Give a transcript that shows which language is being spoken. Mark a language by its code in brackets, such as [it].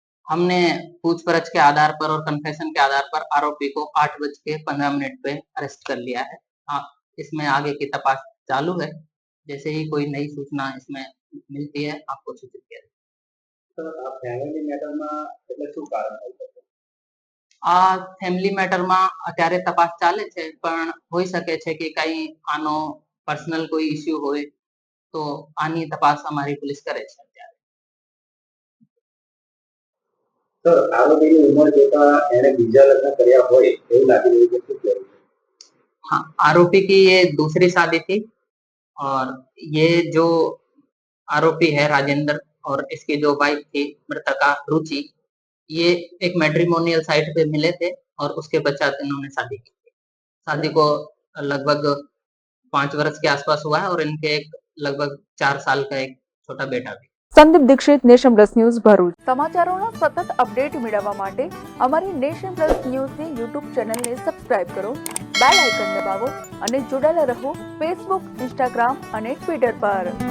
[hi] हमने पूछपरछ के आधार पर और कन्फेशन के आधार पर आरोपी को 8:15 पे अरेस्ट कर लिया है। इसमें आगे की तपास चालू है। जैसे ही कोई नई सूचना इसमें मिलती है आपको सूचित किया जाएगा। [gu] ફેમિલી મેટરમાં એટલે શું કારણ હોય શકે? ફેમિલી મેટરમાં અત્યારે તપાસ ચાલે છે, પણ હોઈ શકે છે કે કઈ આનો પર્સનલ કોઈ ઇસ્યુ હોય તો આની તપાસ અમારી પોલીસ કરે છે અત્યારે. તો આરોપીની ઉંમર જોતા એને બીજા લગ્ન કર્યા હોય એવું લાગી રહ્યું છે, શું કહેવું છે? [hi] हाँ, आरोपी की ये दूसरी शादी थी और ये जो आरोपी है राजेंद्र और इसकी जो वाइफ थी मृतका रुचि, ये एक मैट्रिमोनियल साइट पे मिले थे और उसके पश्चात इन्होंने शादी की थी। शादी को लगभग 5 वर्ष के आसपास हुआ है और इनके एक लगभग 4 साल का एक छोटा बेटा भी। [gu] Sandeep Dixit, nation plus news, Bharuch. સમાચારોના સતત અપડેટ મેળવવા માટે અમારી નેશન પ્લસ ન્યૂઝની યુટ્યુબ ચેનલને સબસ્ક્રાઇબ કરો, બેલ આઇકન દબાવો અને જોડાયેલા રહો ફેસબુક, ઇન્સ્ટાગ્રામ અને ટ્વિટર પર.